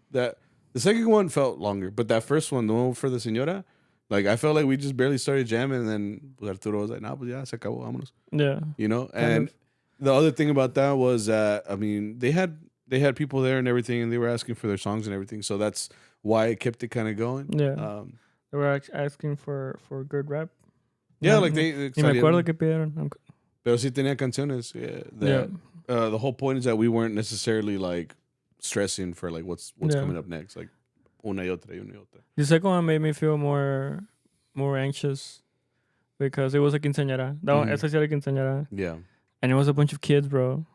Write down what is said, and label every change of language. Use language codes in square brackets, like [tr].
[en] The second one felt longer, but that first one, the one for the señora, like, I felt like we just barely started jamming, and then Arturo was like, nah, [es] pues ya, se acabó, vámonos. [en] Yeah. You know? And the other thing about that was that, I mean, they had people there and everything, and they were asking for their songs and everything, so that's why it kept it kind of going. Yeah. They were asking for good rap. Yeah, like they... [es] Ni me acuerdo que pidieron. Pero sí tenía canciones. [en] Yeah. The whole point is that we weren't necessarily, like, stressing for, like, what's coming up next. Like, [es] una y otra. [en] The second one made me feel more anxious because it was a quinceañera. That one, [es] esa sí era quinceañera. [en] Yeah. And it was a bunch of kids, bro.